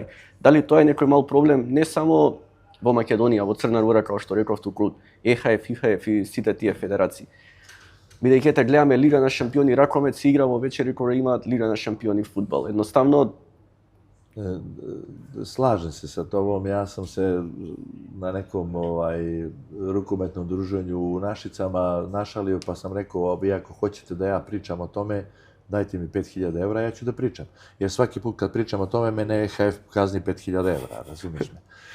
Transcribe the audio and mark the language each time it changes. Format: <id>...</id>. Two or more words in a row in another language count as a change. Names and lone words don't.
<mk>Дали тоа е некој мал проблем не само во Македонија, во Црна Гора, како што реков туку, ЕХФ, ИХФ и сите тие федерации? Бидејќи ете гледаме Лига на шампиони ракомет се игра во вечери кои имаат Лига на шампиони фудбал. Едноставно</mk> <sr>slažem se sa tobom, ja sam se na nekom rukometnom druženju u Našicama našalio pa sam rekao, vi ako hoćete da ja pričam o tome, dajte mi 5.000 evra, ja ću da pričam. Jer svaki put kad pričam o tome, mene EHF kazni 5.000 evra, razumiješ me.</sr>